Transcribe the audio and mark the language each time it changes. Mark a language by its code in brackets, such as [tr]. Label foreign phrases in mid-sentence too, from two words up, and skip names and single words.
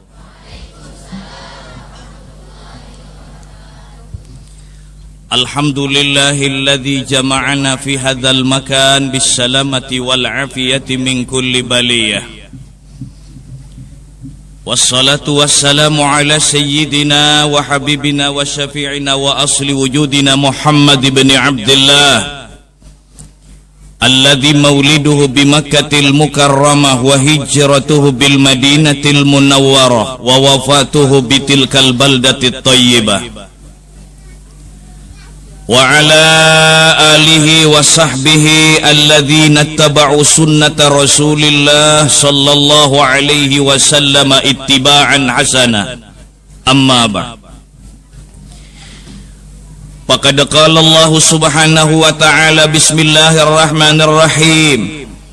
[ar] الحمد لله الذي جمعنا في هذا المكان بالسلامة والعافية من كل بلية. والصلاة والسلام على سيدنا وحبيبنا وشفيعنا وأصل وجودنا محمد بن عبد الله الذي مولده بمكة المكرمة وهجرته بالمدينة المنورة ووفاته بتلك البلدة الطيبة وعلى آله وصحبه الذين اتبعوا سنة رسول الله صلى الله عليه وسلم اتباعا حسنا. أما بعد. فقد قال الله سبحانه وتعالى بسم الله الرحمن الرحيم.